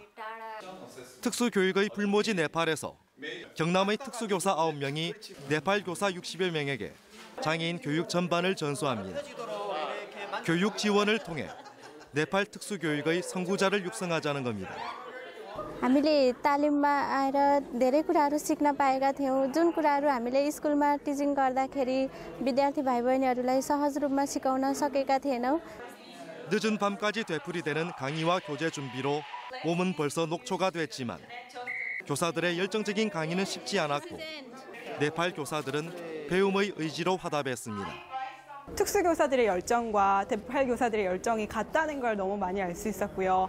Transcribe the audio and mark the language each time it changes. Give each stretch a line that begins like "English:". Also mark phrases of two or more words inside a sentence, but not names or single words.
Korean: 특수교육의 불모지 네팔에서 경남의 특수교사 9명이 네팔 교사 60여 명에게 장애인 교육 전반을 전수합니다. 교육 지원을 통해 네팔 특수교육의 선구자를 육성하자는 겁니다.
Nepali: हामीले तालिममा आएर धेरै कुराहरू सिक्न पाएका थियौँ जुन कुराहरू हामीले स्कुलमा टिचिङ गर्दाखेरि विद्यार्थी भाइ बहिनीहरूलाई सहज रूपमा सिकाउन सकेका थिएनौँ.
Korean: 늦은 밤까지 되풀이되는 강의와 교재 준비로 몸은 벌써 녹초가 됐지만 교사들의 열정적인 강의는 쉽지 않았고 네팔 교사들은 배움의 의지로 화답했습니다. 특수교사들의 열정과 네팔 교사들의 열정이 같다는 걸 너무 많이 알 수 있었고요.